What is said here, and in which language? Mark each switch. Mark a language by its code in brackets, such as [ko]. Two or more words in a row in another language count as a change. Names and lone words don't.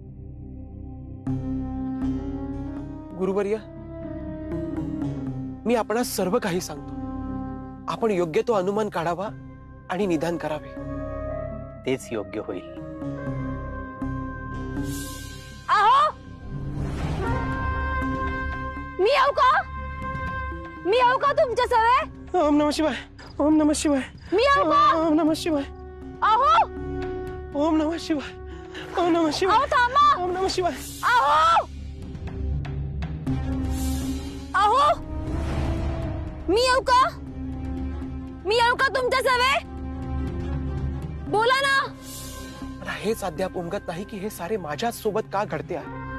[mr] गुरुवर्य, मी आपणास सर्व काही सांगतो. आपण योग्य तो अनुमान काढावा आणि निदान करावे. तेच योग्य होईल. मी येऊ का तुमच्या सवे? [sa] ओम नमः शिवाय. ओम नमः शिवाय. [mr] मी येऊ का? [sa] ओम नमः शिवाय. [mr] आहो. [sa] ओम नमः शिवाय. ओम नमः शिवाय. [mr] आहो, थांबा. [sa] ओम नमः शिवाय. [mr] आहो. आहो. मी येऊ का तुमच्या सवे? बोला ना. मला हेच अद्याप उमगत नाही की हे सारे माझ्याच सोबत का घडते आहे.